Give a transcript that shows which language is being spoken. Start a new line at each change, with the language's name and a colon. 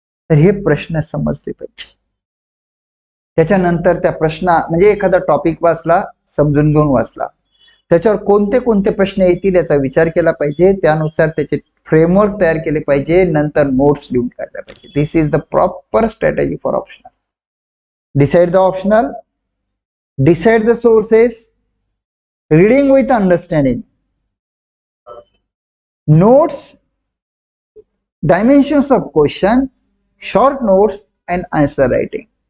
Marathi: तर हे प्रश्न समजले पाहिजे. त्याच्यानंतर त्या प्रश्न म्हणजे एखादा टॉपिक वाचला, समजून घेऊन वाचला, त्याच्यावर कोणते कोणते प्रश्न येतील याचा विचार केला पाहिजे, त्यानुसार त्याचे फ्रेमवर्क तयार केले पाहिजे, नंतर नोट्स लिहून काढल्या पाहिजे.
English: This is the proper strategy for optional. Decide the optional, decide the sources, reading with understanding, notes, dimensions of question, short notes and answer writing.